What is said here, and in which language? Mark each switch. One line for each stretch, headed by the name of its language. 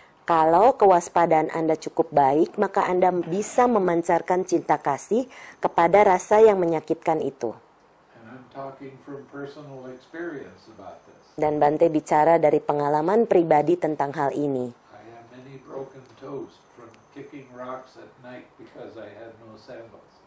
Indonesian: Kalau kewaspadaan Anda cukup baik, maka Anda bisa memancarkan cinta kasih kepada rasa yang menyakitkan itu.
English: And I'm talking from personal experience about this.
Indonesian: Dan Bante bicara dari pengalaman pribadi tentang hal ini.
English: I have many broken toes from kicking rocks at night because I had no sandals.